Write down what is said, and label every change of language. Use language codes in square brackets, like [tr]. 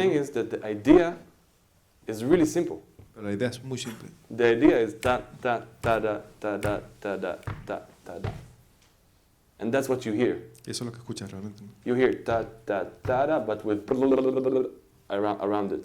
[en] thing is that the idea is really simple. [es] Pero la idea es muy simple. [en] The idea is ta ta ta da ta da ta da ta ta da, and that's what you hear. [es] Y eso es lo que escuchas realmente, ¿no? [en] You hear ta ta ta da, but with around it.